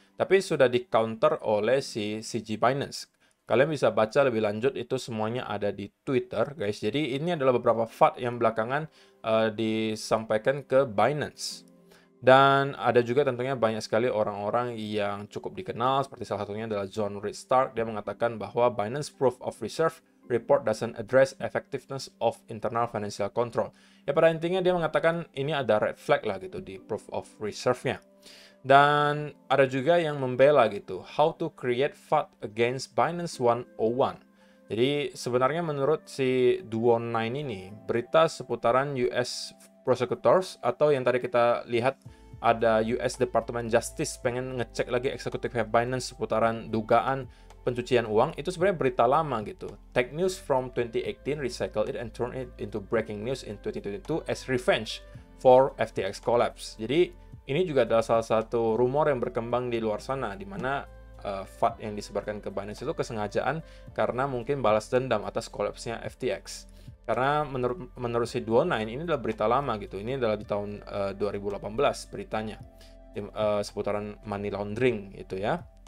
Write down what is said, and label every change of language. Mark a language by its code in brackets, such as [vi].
[id] Tapi sudah di-counter oleh si CG Binance. Kalian bisa baca lebih lanjut, itu semuanya ada di Twitter, guys. Jadi ini adalah beberapa FUD yang belakangan disampaikan ke Binance. Dan ada juga tentunya banyak sekali orang-orang yang cukup dikenal, seperti salah satunya adalah John Stark. Dia mengatakan bahwa [en] Binance Proof of Reserve report doesn't address effectiveness of internal financial control. [id] Ya pada intinya dia mengatakan ini ada red flag lah gitu di Proof of Reserve-nya. Dan ada juga yang membela gitu, [en] how to create FUD against Binance 101. [id] Jadi sebenarnya menurut si Duo9 ini, berita seputaran US prosecutors atau yang tadi kita lihat ada US Department Justice pengen ngecek lagi eksekutifnya Binance seputaran dugaan pencucian uang, itu sebenarnya berita lama gitu. [en] Tech news from 2018 recycle it and turn it into breaking news in 2022 as revenge for FTX collapse. [id] Jadi ini juga adalah salah satu rumor yang berkembang di luar sana, di mana FUD yang disebarkan ke Binance itu kesengajaan karena mungkin balas dendam atas kolapsnya FTX. Karena menurut si Duo9 ini adalah berita lama gitu. Ini adalah di tahun 2018 beritanya seputaran money laundering itu ya.